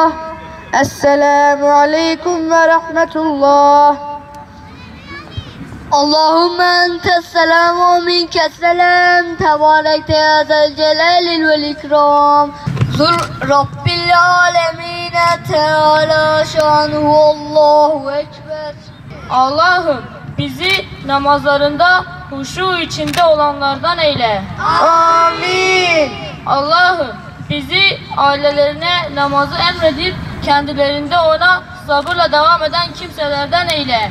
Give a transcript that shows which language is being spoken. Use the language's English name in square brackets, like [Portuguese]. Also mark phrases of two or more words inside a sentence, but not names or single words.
[Arabic] السلام عليكم ورحمة الله. اللهم أنت السلام ومنك السلام تبارك يا ذا الجلال والإكرام ذو رب العالمين تعالى شانه الله أكبر. [Turkish] Allah'ım bizi namazlarında huşu içinde olanlardan eyle. Amin. Allah'ım bizi ailelerine namazı emredip kendilerinde ona sabırla devam eden kimselerden eyle.